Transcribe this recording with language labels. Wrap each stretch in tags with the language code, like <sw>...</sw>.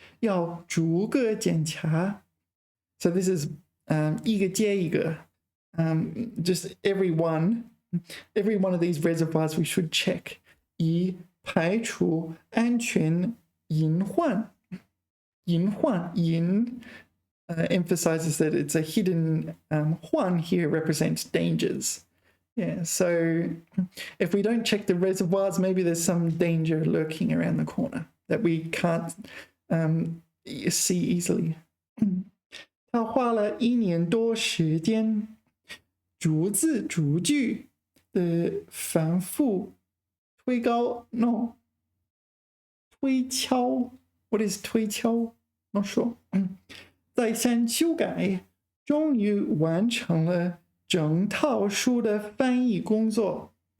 <zh>要逐个检查</zh> <en>so this is</en> <zh>一个接一个</zh> <en>just every one of these reservoirs we should check</en> <zh>以排除安全隐患</zh> <en>emphasizes that it's a hidden 患 here represents dangers. Yeah, so if we don't check the reservoirs, maybe there's some danger lurking around the corner that we can't see easily.</en> <zh>他花了1年多时间，逐字逐句的反复推敲</zh> <en>推敲 What is 推敲 Not sure.</en> <zh>再三修改，终于完成了整套书的翻译工作。</zh>